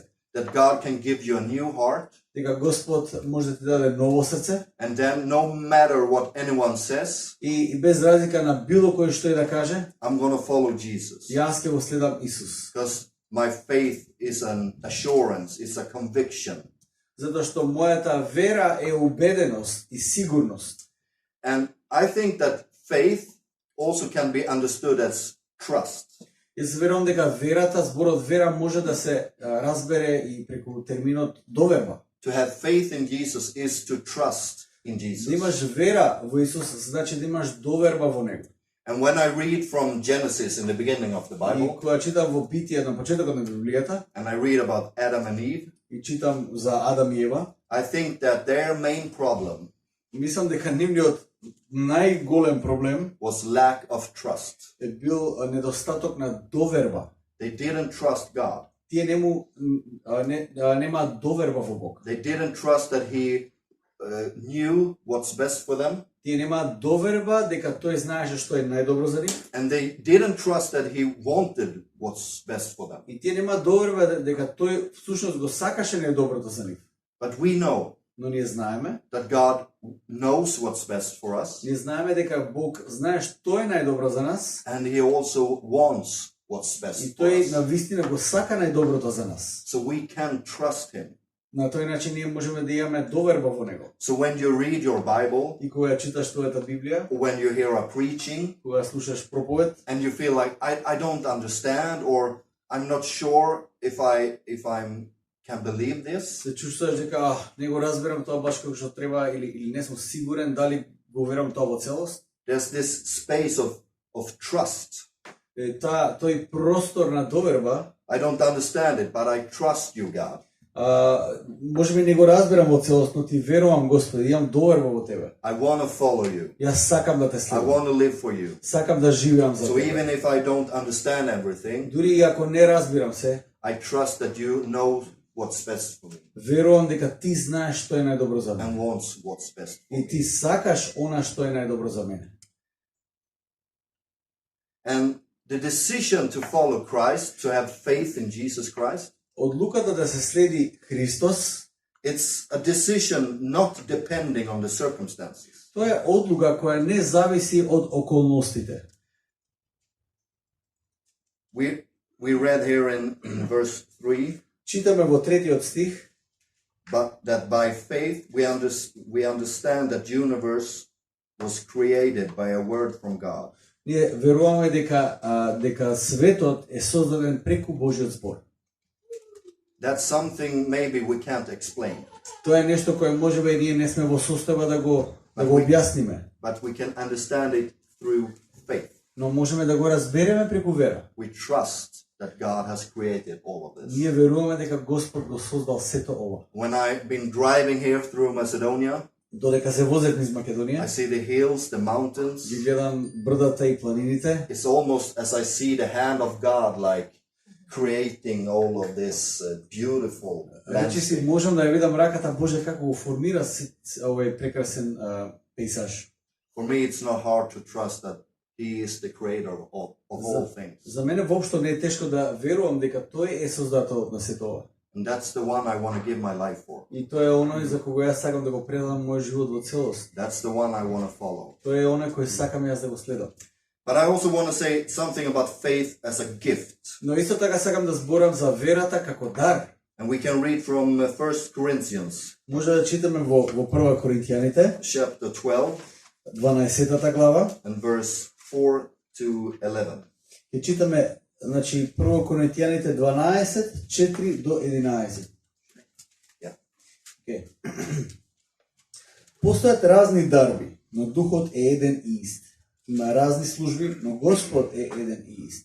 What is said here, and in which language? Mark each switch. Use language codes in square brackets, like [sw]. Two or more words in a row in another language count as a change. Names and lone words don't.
[en] That God can give you a new heart. [mk] Дека Господ може да ти даде ново срце [en] And then no matter what anyone says, [mk] и без разлика на било кој што и да каже, [en] I'm going to follow Jesus. [mk] јас ќе го следам Исус. [en] Because my faith is an assurance, it's a conviction. [mk] Затоа што мојата вера е убеденост и сигурност. [en] And I think that faith also can be understood as trust. [mk] Јас верувам дека верата, зборот вера може да се разбере и преку терминот доверба. [en] To have faith in Jesus is to trust in [mk] Да [en] Jesus. [mk] имаш вера во Исус, значи да имаш доверба во Него. [en] And when I read from Genesis in the beginning of the [mk] И [en] Bible, [mk] кога читам во Битие на почетокот на Библијата, [en] and I read about Adam and Eve, [mk] и читам за Адам и Ева, [en] I think that their main problem [mk] мислам дека нивниот најголем проблем [en] was lack of trust. [mk] е бил недостаток на доверба. [en] They didn't trust God. [mk] Тие нема доверба во Бог. [en] They didn't trust that He knew what's best for them. [mk] Тие нема доверба дека тој знаеше што е најдобро за нив. [en] And they didn't trust that He wanted what's best for them. [mk] И тие нема доверба дека тој всушност го сакаше најдоброто за нив. [en] But we know [mk] Но ние знаеме, [en] that God knows what's best for us. [mk] ние знаеме дека Бог знае што е најдобро за нас [en] And He also wants what's [mk] и [en] best for [mk] тој [en] us. [mk] навистина го сака најдоброто за нас. [en] So we can trust Him. [mk] На тој начин ние можеме да имаме доверба во него. [en] So when you read your Bible, [mk] И кога ја читаш твојата Библија, [en] when you hear a preaching, [mk] кога слушаш проповед, [en] and you feel like I don't understand, or I'm not sure if I can believe this, [mk] се чувствуваш дека не го разбирам тоа баш како што треба или не сум сигурен дали го верам тоа во целост. [en] there's this space of trust. [mk] Тој простор на доверба, [en] I don't understand it, but I trust you, God. [mk] може би не го разбирам во целост, но ти верувам, Господи, имам доверба во тебе. [en] I want to follow you. [mk] Јас сакам да те [en] I [mk] следам. [en] want to live for you. [mk] Сакам да живеам за [en] So [mk] тебе. [en] even if I don't understand everything, [mk] Дури и ако не разбирам се, [en] I trust that you know what's best for me [mk] верувам дека ти знаеш што е најдобро за мене. [en] and wants what's best for [mk] И [en] me. [mk] ти сакаш она што е најдобро за мене. [en] And the decision to follow Christ, to have faith in Jesus Christ, [mk] Одлуката да се следи Христос, [en] it's a decision not depending on the circumstances. [mk] тоа е одлука која не зависи од околностите. [en] We read here in verse 3, [mk] Читаме во 3 стих, [en] but that by faith we understand that universe was created by a word from God. [mk] ние веруваме дека светот е создаден преку Божиот збор. [en] That's something maybe we can't explain, [mk] Тоа е нешто кое можеби ние не сме во состојба да го објасниме, [en] but we can understand it through faith. [mk] но можеме да го разбереме преку вера. [en] We trust that God has created all of this. [mk] Ние веруваме дека Господ го создал сето ова. [en] When I've been driving here through Macedonia, [mk] Додека се возев низ [en] I [mk] Македонија, [en] see the hills, the mountains. [mk] ги гледам брдата и планините, [en] It's almost as I see the hand of God, like creating all of this beautiful [mk] речиси [en] landscape. [mk] можам да ја видам раката Божја како го формира овој прекрасен пейзаж. [en] For me, it's not hard to trust that He is the creator of all things. [mk] За мене воопшто не е тешко да верувам дека тој е создателот на сето ова. [en] And that's the one I want to give my life for. [mk] И тоа е оној за кого јас сакам да го предам мојот живот во целост. [en] That's the one I want to follow. [mk] Тој е оној кој сакам јас да го следам. [en] But I also want to say something about faith as a gift. [mk] Но исто така сакам да зборам за верата како дар. [en] And we can read from 1 Corinthians [mk] Може да читаме во 1 Коринтијаните, [en] chapter 12 [mk] 12 глава, [en] and verse 4 to 11. [mk] и читаме, значи, 1 Коринтијаните 12, 4 до 11. [en] Yeah. Okay. [mk] Постојат разни дарби, но Духот е еден и ист. Има разни служби, но Господ е еден и ист.